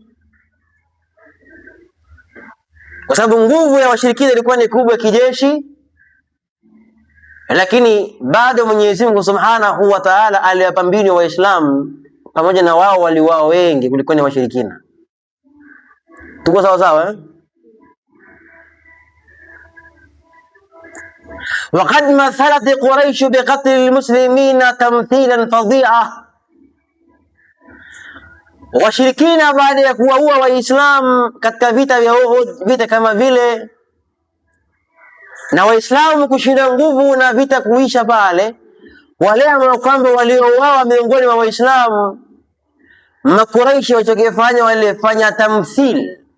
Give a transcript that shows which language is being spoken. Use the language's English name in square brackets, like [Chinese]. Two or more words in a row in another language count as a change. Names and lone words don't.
[Swahili] kwa sababu nguvu ya washirikina ilikuwa ni kubwa kijeshi, lakini bado Mwenyezi Mungu [Arabic] سبحانه وتعالى [Swahili] aliwapa mbinu Waislamu, pamoja na wao waliuawa wengi kuliko ni washirikina. Tuko sawa sawa, [Arabic] وقد مثلت قريش بقتل المسلمين تمثيلا فظيعا. [Swahili] Washirikina baada ya kuwaua Waislamu katika vita vya Uhud, vita kama vile, na Waislamu kushinda nguvu na vita kuisha pale, wale ambao kwamba waliouawa miongoni mwa Waislamu, Makuraishi walichokifanya, walifanya tamthil